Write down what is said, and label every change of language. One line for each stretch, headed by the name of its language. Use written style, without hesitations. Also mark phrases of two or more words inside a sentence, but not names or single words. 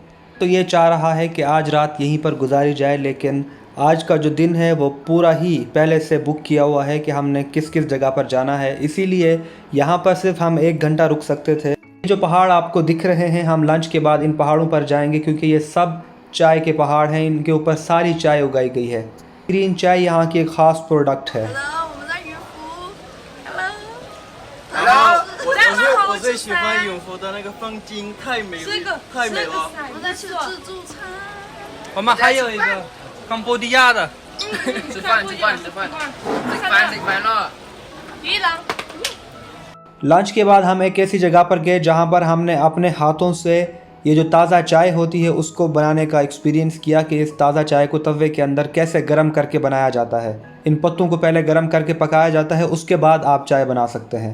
Hindi: तो ये चाह रहा है कि आज रात यहीं पर गुजारी जाए, लेकिन आज का जो दिन है वो पूरा ही पहले से बुक किया हुआ है कि हमने किस किस जगह पर जाना है, इसीलिए यहाँ पर सिर्फ हम 1 घंटा रुक सकते थे। जो पहाड़ आपको दिख रहे हैं, हम लंच के बाद इन पहाड़ों पर जाएंगे क्योंकि ये सब चाय के पहाड़ हैं, इनके ऊपर सारी चाय उगाई गई है। ग्रीन चाय यहाँ की एक ख़ास प्रोडक्ट है।
Chinese: 我最喜欢永福的那个风景，太美了，太美了。我在吃自助餐。我们还有一个康波迪亚的，吃饭了。鱼郎。
Hindi: लंच के बाद हम एक ऐसी जगह पर गए जहाँ पर हमने अपने हाथों से ये जो ताज़ा चाय होती है उसको बनाने का एक्सपीरियंस किया कि इस ताज़ा चाय को तवे के अंदर कैसे गर्म करके बनाया जाता है। इन पत्तों को पहले गर्म करके पकाया जाता है, उसके बाद आप चाय बना सकते हैं।